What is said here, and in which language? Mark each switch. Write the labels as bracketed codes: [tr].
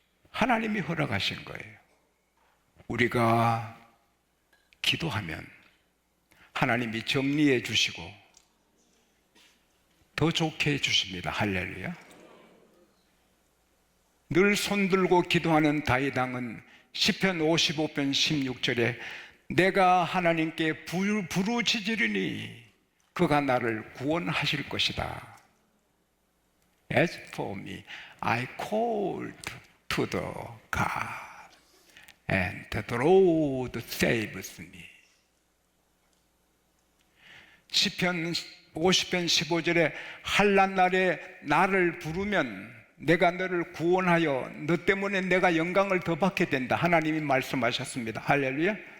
[ko] 하나님이 허락하신 거예요. 우리가 기도하면 하나님이 정리해 주시고 더 좋게 해주십니다. 할렐루야. 늘 손들고 기도하는 다윗 왕은 시편 55편 16절에 내가 하나님께 부르짖으리니 그가 나를 구원하실 것이다. [en] As for me, I called to the God, and the Lord saves me. [ko] 시편 50편 15절에 환난 날에 나를 부르면 내가 너를 구원하여 너 때문에 내가 영광을 더 받게 된다. 하나님이 말씀하셨습니다. 할렐루야.